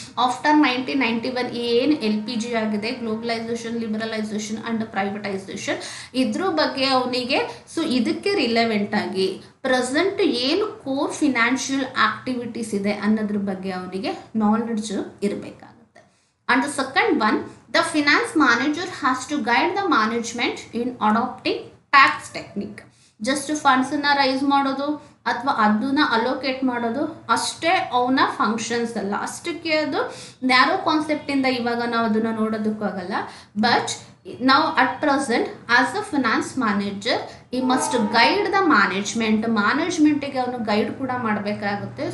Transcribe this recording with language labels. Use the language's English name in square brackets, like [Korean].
[English] After 1991 [Kannada] ಏನು LPG ಆಗಿದೆ, globalisation, liberalisation and privatisation, ಇದ್ರ ಬಗ್ಗೆ ಅವನಿಗೆ ಸೊ ಇದಕ್ಕೆ ರಿಲೆವೆಂಟ್ ಆಗಿ ಪ್ರೆಸೆಂಟ್ ಏನು ಕೋರ್ ಫಿನಾನ್ಷಿಯಲ್ ಆಕ್ಟಿವಿಟೀಸ್ ಇದೆ ಅನ್ನೋದ್ರ ಬಗ್ಗೆ ಅವನಿಗೆ ನಾಲೆಡ್ಜ್ ಇರಬೇಕಾಗುತ್ತೆ. [English] And the second one, the finance manager has to guide the management in adopting tax technique. [Kannada] Just ಫಂಡ್ಸನ್ನು rice ಮಾಡೋದು ಅಥವಾ ಅದನ್ನ ಅಲೋಕೇಟ್ ಮಾಡೋದು ಅಷ್ಟೇ ಅವನ ಫಂಕ್ಷನ್ಸ್ ಅಲ್ಲ, ಅಷ್ಟಕ್ಕೆ ಅದು ನ್ಯಾರೋ ಕಾನ್ಸೆಪ್ಟಿಂದ ಇವಾಗ ನಾವು ಅದನ್ನು ನೋಡೋದಕ್ಕಾಗಲ್ಲ. [English] but ನಾವು at present as a finance manager ಈ must guide the ಮ್ಯಾನೇಜ್ಮೆಂಟಿಗೆ [Kannada] ಅವನು ಗೈಡ್ ಕೂಡ ಮಾಡಬೇಕಾಗುತ್ತೆ.